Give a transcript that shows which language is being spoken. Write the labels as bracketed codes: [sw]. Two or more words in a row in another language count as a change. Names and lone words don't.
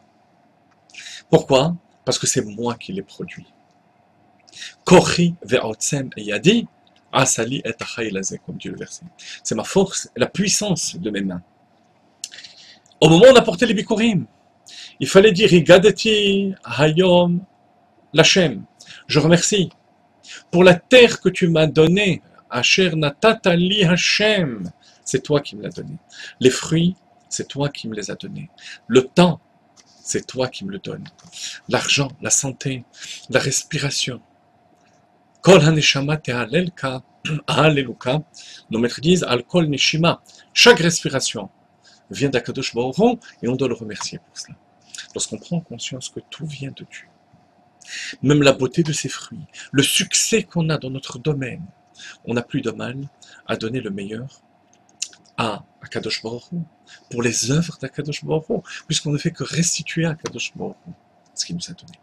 [fr] Pourquoi? Parce que c'est moi qui l'ai produit. [he] כוחי ועוצם ידי עשה לי את החיל הזה, [fr] comme dit le verset. C'est ma force, la puissance de mes mains. Au moment où on a porté les Bikurim, il fallait dire [he] הגדתי היום לכם. [fr] Je remercie pour la terre que tu m'as donnée. [he] אשר נתת לי השם. [fr] C'est toi qui me l'as donné. Les fruits, c'est toi qui me les as donnés. Le temps, c'est toi qui me le donnes. L'argent, la santé, la respiration. [he] כל הנשמה תהללך, הללוך. [fr] Nos maîtres disent [he] על כל נשימה. [fr] Chaque respiration vient d' [he] הקדוש ברוך הוא [fr] et on doit le remercier pour cela. Lorsqu'on prend conscience que tout vient de Dieu, même la beauté de ses fruits, le succès qu'on a dans notre domaine, on n'a plus de mal à donner le meilleur à [he] הקדוש ברוך הוא, [fr] pour les œuvres d' [he] הקדוש ברוך הוא, [fr] puisqu'on ne fait que restituer à [he] הקדוש ברוך הוא [fr] ce qu'il nous a donné.